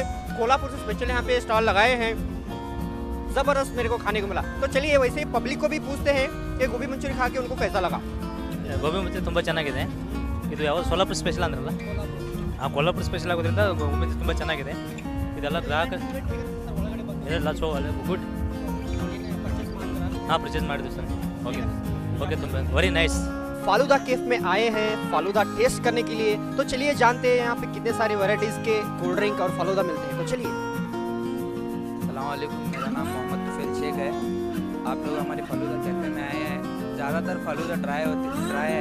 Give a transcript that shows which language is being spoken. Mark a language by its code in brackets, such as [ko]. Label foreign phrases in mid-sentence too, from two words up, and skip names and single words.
[hi] कोल्हापुर से स्पेशल यहाँ पे स्टॉल लगाए हैं, ज़बरदस्त मेरे को खाने को मिला। तो चलिए वैसे ही पब्लिक को भी पूछते हैं कि गोभी मंचूरी खा के उनको कैसा लगा। [kn] ಗೋಬಿ ಮಂಚೂರಿ ತುಂಬ ಚೆನ್ನಾಗಿದೆ। ಇದು ಯಾವ ಸೋಲಾಪುರ ಸ್ಪೆಷಲ್ ಅಂದ್ರಲ್ಲ, ಕೊಲ್ಹಾಪುರ ಸ್ಪೆಷಲ್ ಆಗೋದ್ರಿಂದ ಗೋಬಿ ಮಂಚೂರಿ ತುಂಬ ಚೆನ್ನಾಗಿದೆ। ಇದೆಲ್ಲ ಗ್ರಾಹಕ ಇದೆಲ್ಲ [en] so good. [kn] हाँ, परचेज ಮಾಡಿದ್ವಿ ಸರ್। [en] okay okay, [kn] ತುಂಬ [en] very nice. [hi] फालूदा केफ में आए हैं फालूदा टेस्ट करने के लिए। तो चलिए जानते हैं यहाँ पे कितने सारे वैरायटीज के [en] cold drink [hi] और फालूदा मिलते हैं। तो चलिए। [ar] السلام عليكم, [hi] मेरा नाम मोहम्मद तुफैल शेख है। आप लोग हमारे फालूदा कैफे में आए हैं। ज़्यादातर फालूदा ड्राई है।